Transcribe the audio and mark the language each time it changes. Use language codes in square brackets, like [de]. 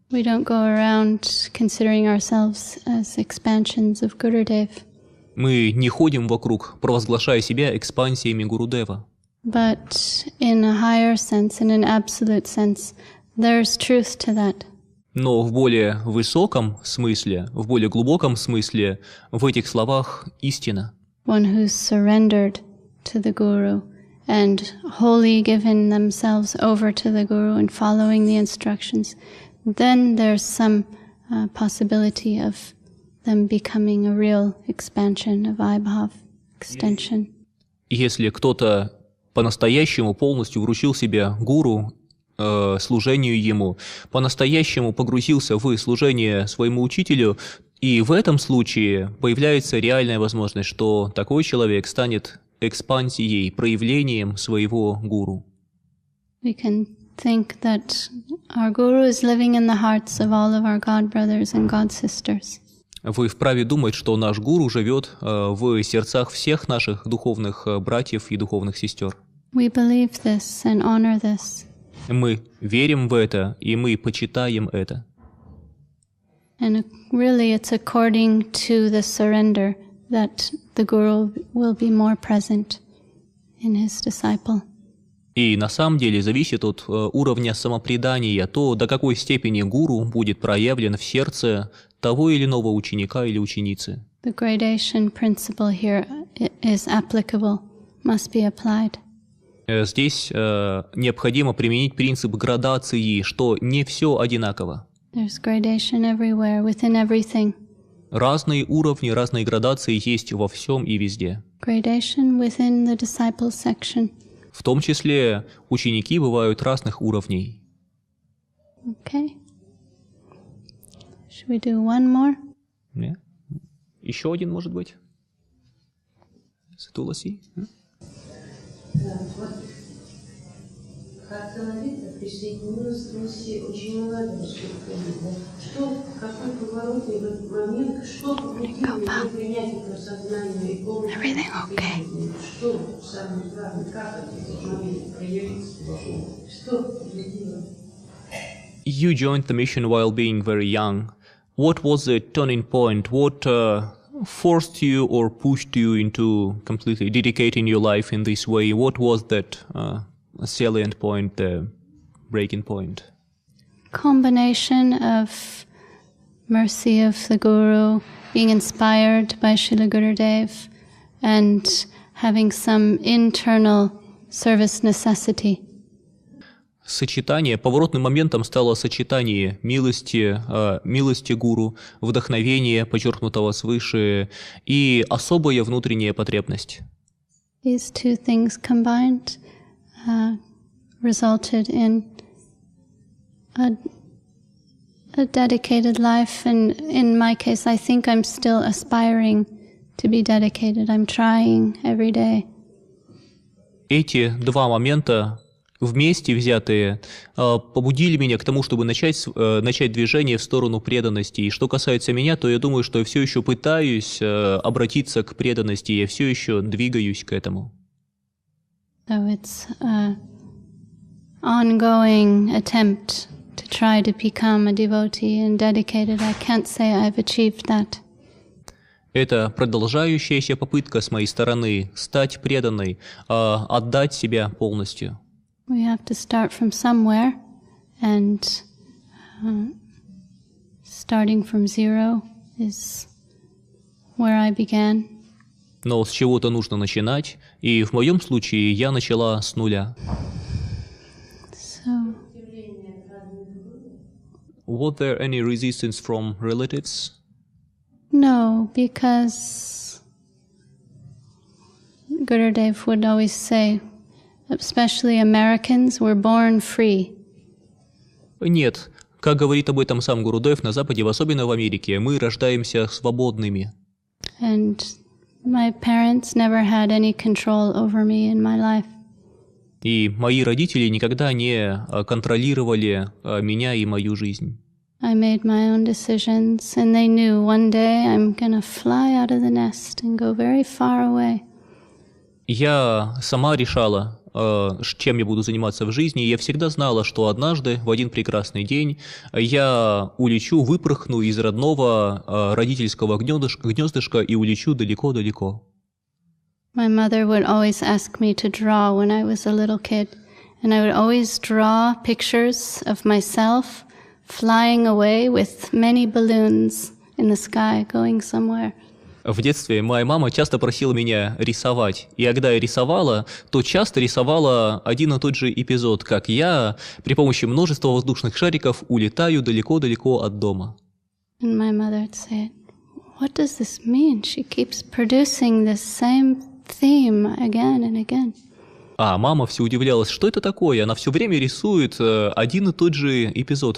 [en] We don't go around considering ourselves as expansions of Gurudev. [ru] Мы не ходим вокруг, провозглашая себя экспансиями Гурудева. [en] But in a higher sense, in an absolute sense, there's truth to that. [ru] Но в более высоком смысле, в более глубоком смысле, в этих словах истина. [en] One who's surrendered to the Guru and wholly given themselves over to the Guru and following the instructions, then there's some possibility of them becoming a real expansion, a Vaibhav extension. [ru] Если кто-то по-настоящему полностью вручил себя гуру, служению ему, по-настоящему погрузился в служение своему учителю, и в этом случае появляется реальная возможность, что такой человек станет экспансией, проявлением своего гуру. [en] We can think that our guru is living in the hearts of all of our God brothers and God sisters. [ru] Вы вправе думать, что наш гуру живет в сердцах всех наших духовных братьев и духовных сестер. [en] We believe this and honor this. [ru] Мы верим в это, и мы почитаем это. [en] And really it's according to the surrender that the guru will be more present in his disciple. [ru] И на самом деле зависит от уровня самопредания, то, до какой степени гуру будет проявлен в сердце того или иного ученика или ученицы. [en] The gradation principle here is applicable, must be applied. [ru] Здесь необходимо применить принцип градации, что не все одинаково. [en] There's gradation everywhere, within everything. [ru] Разные уровни, разные градации есть во всем и везде. [en] Gradation within the disciple section. [ru] В том числе ученики бывают разных уровней. [en] Okay. Should we do one more? Yeah. [ru] Еще один, может быть? Туласи? Как становиться, пришли к милостности очень много, что, какой поворотный в этот момент, что побудило его принять это сознание и полностью, что самое главное, как этот момент проявился, что побудило? [en] You joined the mission while being very young. What was the turning point? What forced you or pushed you into completely dedicating your life in this way? What was that salient point, the breaking point? Combination of mercy of the Guru, being inspired by Srila Gurudev, and having some internal service necessity. [ru] Сочетание, поворотным моментом стало сочетание милости гуру, вдохновения, подчеркнутого свыше, и особая внутренняя потребность. [en] These two things combined resulted in a dedicated life, and in my case, I think I'm still aspiring to be dedicated. I'm trying every day. [ru] Эти два момента вместе взятые побудили меня к тому, чтобы начать движение в сторону преданности. И что касается меня, то я думаю, что я все еще пытаюсь обратиться к преданности, я все еще двигаюсь к этому. [en] So it's an ongoing attempt to try to become a devotee and dedicated. I can't say I've achieved that. [ru] Это продолжающаяся попытка с моей стороны стать преданной, отдать себя полностью. [en] We have to start from somewhere, and starting from zero is where I began. [ru] Но с чего-то нужно начинать, и в моем случае я начала с нуля. [en] So, Was there any resistance from relatives? no, because Gurudev would always say, especially Americans, were born free. [ru] Нет. Как говорит об этом сам Гурудев, на Западе, особенно в Америке, мы рождаемся свободными. [en] And my parents never had any control over me in my life. [ru] И мои родители никогда не контролировали меня и мою жизнь. [en] I made my own decisions, and they knew one day I'm gonna fly out of the nest and go very far away. [ru] Я сама решала, чем я буду заниматься в жизни, и я всегда знала, что однажды, в один прекрасный день, я улечу, выпорхну из родного родительского гнездышка и улечу далеко-далеко. [en] My mother would always ask me to draw when I was a little kid, and I would always draw pictures of myself flying away with many balloons in the sky, going somewhere. [ru] В детстве моя мама часто просила меня рисовать, и когда я рисовала, то часто рисовала один и тот же эпизод, как я при помощи множества воздушных шариков улетаю далеко-далеко от дома. [en] And my mother would say, "What does this mean? She keeps producing this same theme again and again." [ru] А мама все удивлялась, что это такое? Она все время рисует один и тот же эпизод.